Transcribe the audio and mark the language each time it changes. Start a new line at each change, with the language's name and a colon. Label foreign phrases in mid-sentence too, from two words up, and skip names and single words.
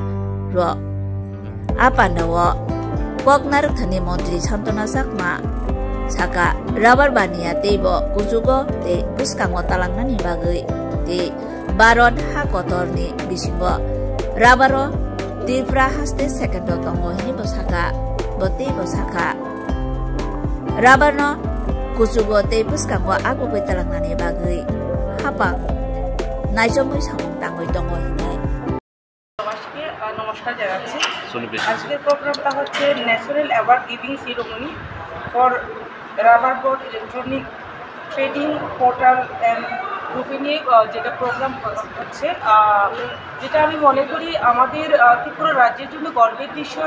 Kok Borok: ro apandawo Poknar Thani Montri Santona Jakma Saka Rubber Bania Teibo Kujugo Te Buskango Talangnani Bagai Te Baron Hakotor ni Bisingo Rubber Tifra Haste Second Tongo Hinibo Saka Bote Bosaka Rubber no Kujugo Te Buskango Ago Talangnani Bagai Hapa Naijomui Samung Tangoi Tongo Hini
Bangla: নমস্কার জানাচ্ছি আজকের প্রোগ্রামটা হচ্ছে
English: national award giving ceremony for rubber board electronic trading portal and group
Bangla: নিয়ে যেটা প্রোগ্রাম হচ্ছে যেটা আমি মনে করি আমাদের ত্রিপুরা রাজ্যের জন্য গর্বের বিষয়।